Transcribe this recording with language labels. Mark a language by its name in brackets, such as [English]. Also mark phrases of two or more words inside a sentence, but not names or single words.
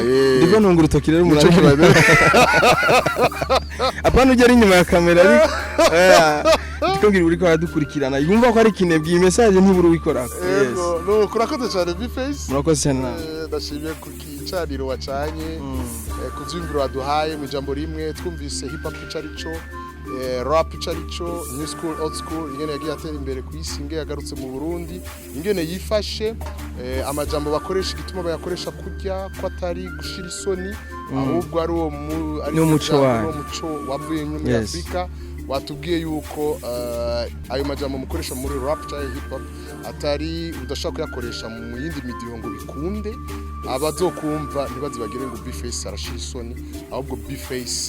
[Rundi] ndiko ntunga urutoki rero umuntu apana ugera inyuma ya kamera ariko ndiko mbwira uri ko aradukurikirana yumva ko ari kinebwe iyi message ntiburu wikora no kurakoze cyane Bface murakoze cyane ndashimye kukicaniro wacanye kuvyumviro waduhaye mu jambo rimwe twumvise [English] hip hop [Rundi] icarico rap icarico [English] new school old school [Rundi] ingene yagiye atera imbere ku isi ingene yagarutse mu Burundi ingene yifashe amajambo bakoresha gituma bayakoresha kurya ko atari gushira isoni ahubwo ari uwo umuco wavuye muri Afrika watubwiye yuko ayo majambo mukoresha muri rap cyangwa [English] hip hop [Rundi] atari udashaka kuyakoresha mu yindi midiho ngo bikunde abazokumva ntibazibagire ngo Bface arashira isoni ahubwo Bface